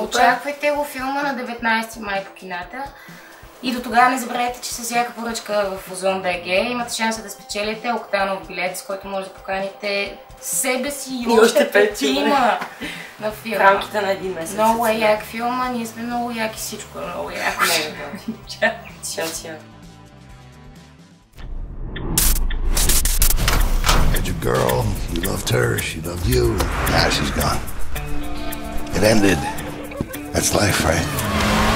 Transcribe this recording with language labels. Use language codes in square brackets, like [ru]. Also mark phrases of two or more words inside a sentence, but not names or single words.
[bg] Очаквайте го филма на 19 май по кината. И до тогава не забравяйте, че с всяка поръчка в Озон БГ имате шанса да спечелите октанов билет, с който може да поканите себе си и още петима на филма. В рамките на един месец. Много е як филма, ние сме много яки, всичко е много яко. Чао. [en] Had your girl, you loved her, she loved you, now she's gone. It ended. That's life, right?